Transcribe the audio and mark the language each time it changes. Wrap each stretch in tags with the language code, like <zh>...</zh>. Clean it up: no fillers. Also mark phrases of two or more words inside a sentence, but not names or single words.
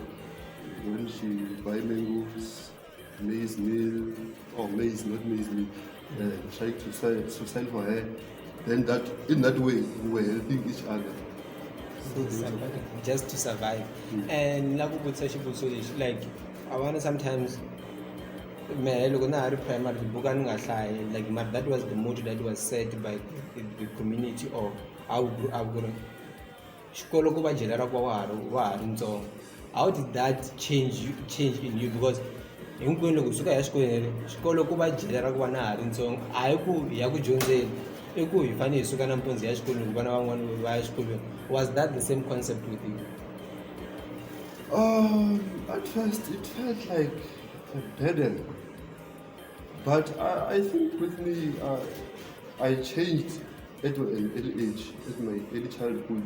<en>When she buy mangoes, maize meal, or maize, not maize meal, try to sell for her. Then in that way, we were helping each other. Just to survive. And like I wonder sometimes</en> <ts>loko na ha ri primary tibuku a ni nga hlayi</ts> <en>like that was the motto that was set by the community or how we grew up</en> <ts>ku ri xikolo ku va jele ra ku va wa ha ri ntsongo.</ts> <en>How did that change in you?</en> <ts>Because hinkwenu loko hi suka hi ya xikolweni xikolo ku va jele ra ku va na ha ri ntsongo a hi ku hi ya ku dyondzeni i ku hi fanele hi suka nampundzu hi ya xikolweni ku vana van'wana va ya xikolweni.</ts> <en>Was that the same concept with you? At first, it felt like a burden. But I think with me, I changed at an early age, at my early childhood.</en>